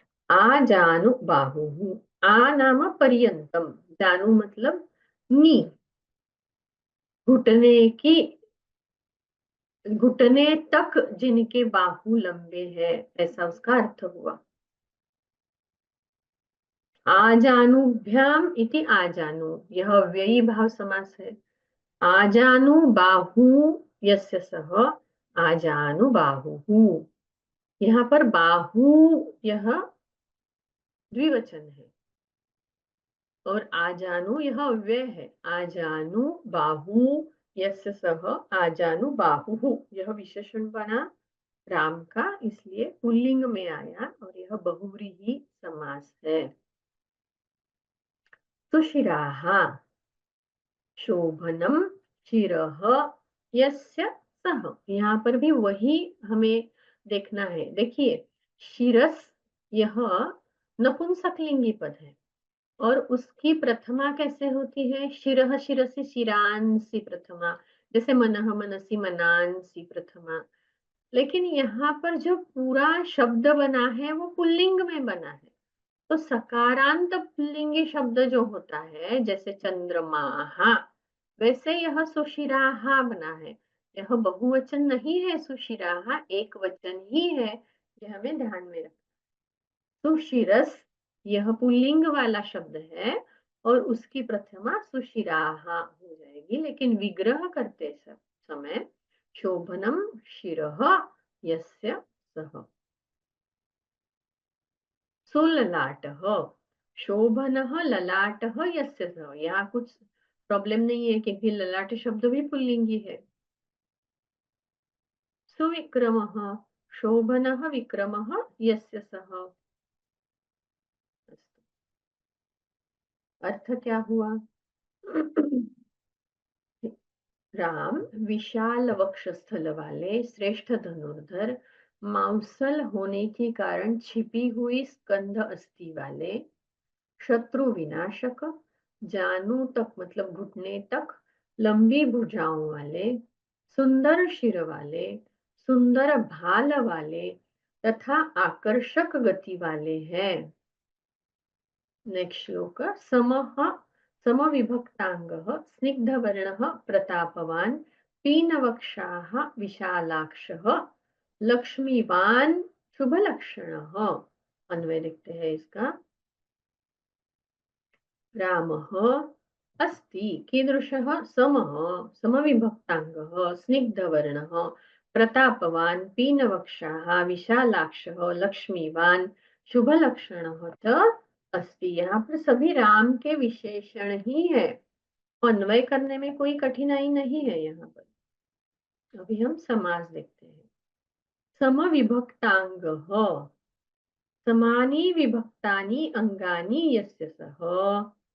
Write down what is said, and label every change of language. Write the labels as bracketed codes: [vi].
[hi] आ जानु बाहु, आ नाम पर्यंतम, जानु मतलब नी, घुटने की, घुटने तक जिनके बाहु लंबे हैं, ऐसा उसका अर्थ हुआ। [sa] आजानुभ्याम इति आजानु, [hi] यह व्ययी भाव समास है। [sa] आजानु बाहु यस्य सः आजानु बाहुः। [hi] यहाँ पर बाहु यह द्विवचन है, और आजानु यह अव्यय है। [sa] आजानु बाहु यस्य सः आजानु बाहुः, [hi] यह विशेषण बना राम का, इसलिए पुल्लिंग में आया, और यह बहुव्रीहि समास है। सुशिराः, [sa] शोभनम शिरः यस्य सः, [hi] यहाँ पर भी वही हमें देखना है। देखिए, शिरस यह नपुंसकलिंगी पद है, और उसकी प्रथमा कैसे होती है? [sa] शिरः शिरसि शिरांसि प्रथमा, जैसे मनः मनसि मनांसि प्रथमा। [hi] लेकिन यहाँ पर जो पूरा शब्द बना है वो पुल्लिंग में बना है, तो सकारांत पुल्लिंगी शब्द जो होता है, जैसे चंद्रमाहा, वैसे यह सुशिराहा बना है। यह बहुवचन नहीं है, सुशिराहा एक वचन ही है, यह हमें ध्यान में रखना। सुशिरस यह पुल्लिंग वाला शब्द है, और उसकी प्रथमा सुशिराहा हो जाएगी, लेकिन विग्रह करते समय [sa] शोभनम शिरः यस्य सः। [hi] सुललाटः, [sa] शोभनः ललाटः यस्य सः, [hi] यहाँ कुछ प्रॉब्लम नहीं है, क्योंकि ललाट शब्द भी पुल्लिंगी है। [sa] सुविक्रमः, शोभनः विक्रमः यस्य सः। [hi] अर्थ क्या हुआ? राम विशाल वक्षस्थल वाले, श्रेष्ठ धनुर्धर, मांसल होने के कारण छिपी हुई स्कंध अस्थि वाले, शत्रु विनाशक, जानू तक मतलब घुटने तक लंबी भुजाओं वाले, सुंदर शिर वाले, सुंदर भाल वाले तथा आकर्षक गति वाले हैं। नेक्स्ट श्लोक। [sa] समः समविभक्तांगः स्निग्धवर्णः प्रतापवान्, पीनवक्षाः विशालाक्षः, लक्ष्मीवान् शुभलक्षणः। [hi] अन्वय लिखते हैं इसका। [sa] रामः अस्ति कीदृशः? समः समविभक्तांगः स्निग्धवर्णः प्रतापवान्, पीनवक्षाः विशालाक्षः, लक्ष्मीवान् शुभलक्षणः च अस्ति। [hi] यहाँ पर सभी राम के विशेषण ही है, अन्वय करने में कोई कठिनाई नहीं है। यहाँ पर अभी हम समास देखते हैं। [sa] समविभक्तांगः, समानी विभक्तानि अंगानि यस्य सः।